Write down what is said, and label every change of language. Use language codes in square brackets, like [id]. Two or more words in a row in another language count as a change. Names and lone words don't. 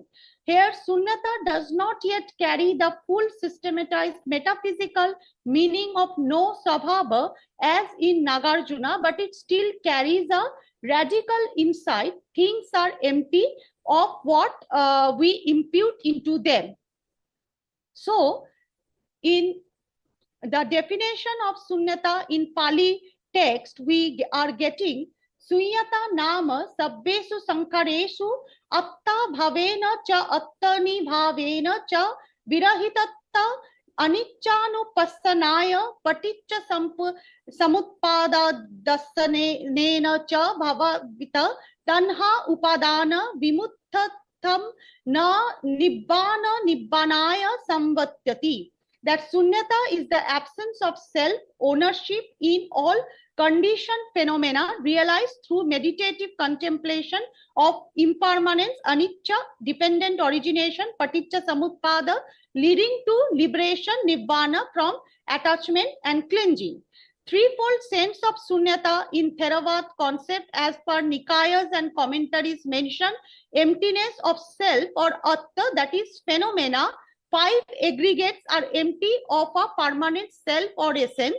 [en] Here, Śūnyavāda does not yet carry the full systematized metaphysical meaning of no Swabhava as in Nāgārjuna, but it still carries a radical insight. Things are empty of what we impute into them. So, in the definition of Śūnyavāda in Pali text, we are getting [pi] Śūnyavāda nama sabbesu sankaresu atta bhavena cha attani bhavena cha virahitatta aniccanupasanaya paticca samutpadadasanena cha bhavavita tanha upadana vimuttatham na nibbanaya samvatyati. [en] That Śūnyavāda is the absence of self-ownership in all conditioned phenomena realized through meditative contemplation of impermanence, anicca, dependent origination, [pi] paticca samutpada, [en] leading to liberation, nibbana, from attachment and clinging. Threefold sense of Śūnyavāda in Theravada concept as per Nikayas and commentaries mention emptiness of self or atta, that is phenomena. 5 aggregates are empty of a permanent self or essence.